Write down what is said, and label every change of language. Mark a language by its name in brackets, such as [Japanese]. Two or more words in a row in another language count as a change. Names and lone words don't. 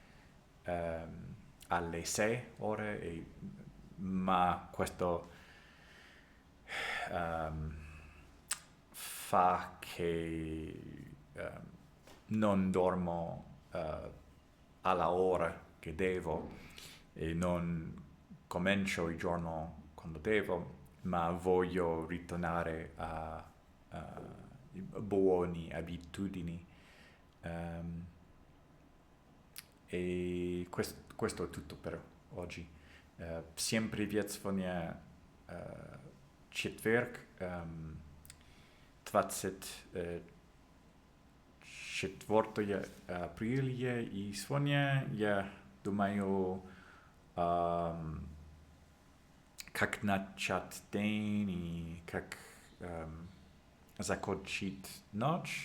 [Italian] alle 6 ore, ma questo fa che non dormo alla ora che devo e non comincio il giorno quando devo, ma voglio ritornare a buone abitudini. E questo è tutto per oggi. [Russian] Всем привет, сегодня четверг, 24 апреля, и сегодня я думаю, как начать день и как закончить ночь.